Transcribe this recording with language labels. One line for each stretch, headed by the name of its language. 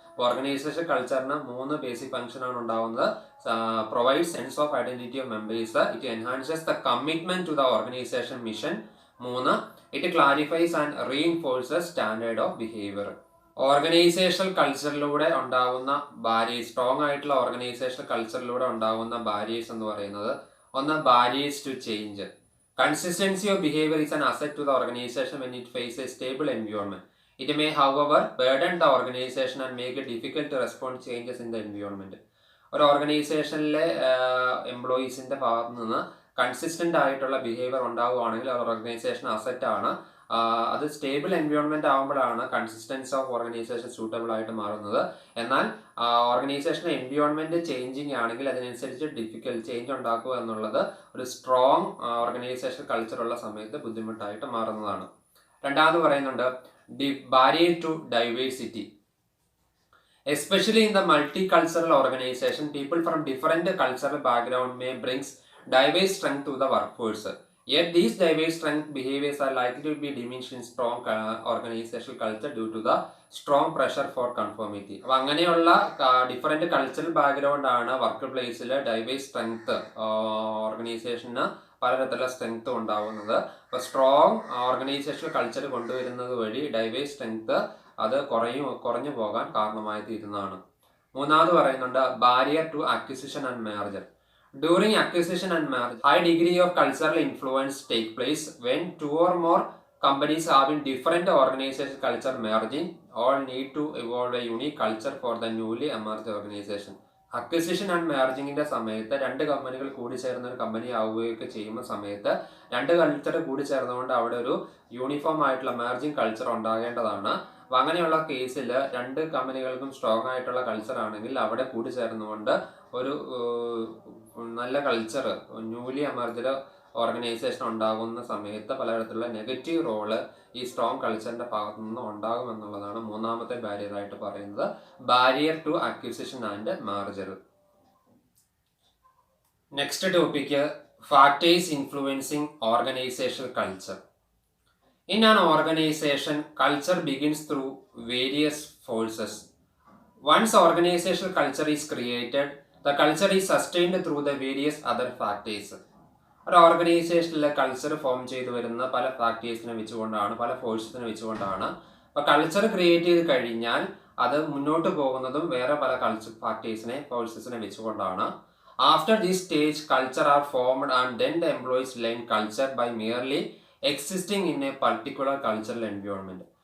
Malayalam: Organisation കൾച്ചറിന് 3 basic function ആണ് ഉണ്ടാവുന്നത്.
English: Provide sense of identity of members, it enhances the commitment to the organisation mission, 3, it clarifies and reinforces standard of behaviour.
Malayalam: Organisational കൾച്ചറിലൂടെ ഉണ്ടാകുന്ന barriers, strong ആയിട്ടുള്ള organisational കൾച്ചറിലൂടെ ഉണ്ടാകുന്ന barriers എന്ന് പറയുന്നത്, ഒന്ന്, barriers to change.
English: Consistency of behavior is an asset to the organization when it faces a stable environment. It may, however, burden the organization and make it difficult to respond to changes in the environment.
Malayalam: ഒരു ഓർഗനൈസേഷനിലെ എംപ്ലോയീസിന്റെ ഭാഗത്ത് നിന്ന് consistent ആയിട്ടുള്ള behaviour ഉണ്ടാവുകയാണെങ്കിൽ ഒരു organisation asset ആണ്. അത് stable environment ആകുമ്പോഴാണ് കൺസിസ്റ്റൻസി ഓഫ് ഓർഗനൈസേഷൻ സൂട്ടബിൾ ആയിട്ട് മാറുന്നത്. എന്നാൽ ഓർഗനൈസേഷൻ എൻവയോൺമെന്റ് ചേഞ്ചിങ് ആണെങ്കിൽ അതിനനുസരിച്ച് ഡിഫിക്കൽട്ട് ചേഞ്ച് ഉണ്ടാക്കുക എന്നുള്ളത് ഒരു സ്ട്രോങ് ഓർഗനൈസേഷൻ കൾച്ചർ ഉള്ള സമയത്ത് ബുദ്ധിമുട്ടായിട്ട് മാറുന്നതാണ്. രണ്ടാമത് പറയുന്നുണ്ട്,
English: Barrier to diversity. Especially in the multicultural organization, people from different cultural background may brings diverse strength to the workforce. Yet these diverse strength behaviors are likely to be diminished in strong organizational culture due to the strong pressure for conformity.
Malayalam: അപ്പോൾ അങ്ങനെയുള്ള different cultural background ആണ് work പ്ലേസിൽ diverse strength ഓർഗനൈസേഷന് പലതരത്തിലുള്ള strength ഉണ്ടാവുന്നത്. അപ്പോൾ strong organisational culture കൊണ്ടുവരുന്നത് വഴി ഡൈവേഴ്സ് സ്ട്രെങ്ത് അത് കുറഞ്ഞു പോകാൻ കാരണമായി തീരുന്നതാണ്. മൂന്നാമത് പറയുന്നുണ്ട്,
English: Barrier to acquisition and merger. During acquisition and merger, high degree of cultural influence take place when 2 or more companies having different organization culture merging all need to evolve a unique culture for the newly emerged organization.
Malayalam: Acquisition and മെർജിങ്ങിന്റെ സമയത്ത് 2 കമ്പനികൾ കൂടി ചേർന്ന ഒരു company ആവുകയൊക്കെ ചെയ്യുന്ന സമയത്ത് 2 culture കൂടി ചേർന്നുകൊണ്ട് അവിടെ ഒരു യൂണിഫോം ആയിട്ടുള്ള മെർജിങ് കൾച്ചർ ഉണ്ടാകേണ്ടതാണ്. അപ്പം അങ്ങനെയുള്ള കേസിൽ 2 കമ്പനികൾക്കും സ്ട്രോങ് ആയിട്ടുള്ള കൾച്ചർ ആണെങ്കിൽ അവിടെ കൂടി ചേർന്നുകൊണ്ട് ഒരു നല്ല കൾച്ചർ,
English: newly emerged organization
Malayalam: ഉണ്ടാകുന്ന സമയത്ത് പലതരത്തിലുള്ള നെഗറ്റീവ് റോള് ഈ സ്ട്രോങ് കൾച്ചറിന്റെ ഭാഗത്തു നിന്ന് ഉണ്ടാകുമെന്നുള്ളതാണ് മൂന്നാമത്തെ ബാരിയർ ആയിട്ട് പറയുന്നത്,
English: Barrier to acquisition and merger. Next topic, factors influencing organizational culture. In an organization, culture begins through various forces. Once organizational culture is created, the culture is sustained through the various other factors.
Malayalam: ഒരു ഓർഗനൈസേഷനിലെ culture form ചെയ്തു വരുന്ന പല ഫാക്ടേഴ്സിനെ വെച്ചുകൊണ്ടാണ്, പല ഫോഴ്സസിനെ വെച്ചുകൊണ്ടാണ്. അപ്പോൾ culture create ചെയ്ത് കഴിഞ്ഞാൽ അത് മുന്നോട്ട് പോകുന്നതും വേറെ പല കൾച്ചർ ഫാക്ടേഴ്സിനെ, ഫോഴ്സസിനെ വെച്ചുകൊണ്ടാണ്.
English: After this stage culture are formed and then the employees learn culture by merely existing in a particular cultural environment.